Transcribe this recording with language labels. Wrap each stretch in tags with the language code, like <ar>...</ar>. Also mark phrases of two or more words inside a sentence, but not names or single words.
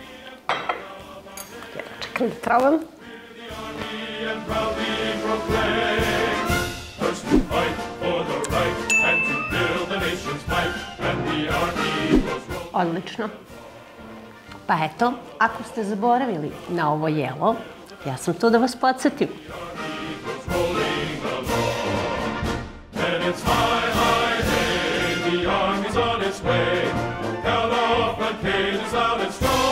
<hr>Ja čekam da probam. Odlično. Pa eto, ako ste zaboravili na ovo jelo, ja sam tu da vas podsjetim.</hr> <en>The army's on its way, held off, but Kate is out its</en>